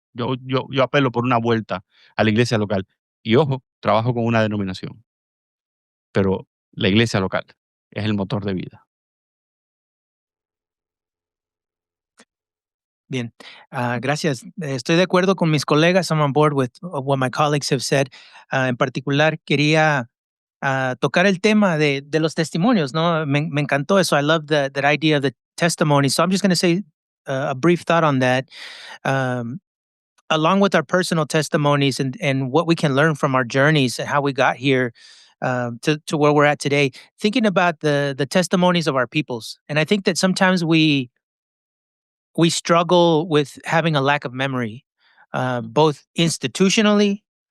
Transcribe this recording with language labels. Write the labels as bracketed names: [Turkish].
[Spanish] Yo apelo por una vuelta a la iglesia local. Y ojo, trabajo con una denominación. Pero la iglesia local es el motor de vida. Bien, gracias. Estoy de acuerdo con mis colegas. [English] I'm on board with what my colleagues have said. [Spanish] En particular, quería tocar el tema de los testimonios, ¿no? Me encantó eso. [English] I love that idea of the testimony. So I'm just going to say a brief thought on that. Along with our personal testimonies and what we can learn from our journeys and how we got here to where we're at today, thinking about the testimonies of our peoples. And I think that sometimes we struggle with having a lack of memory, both institutionally.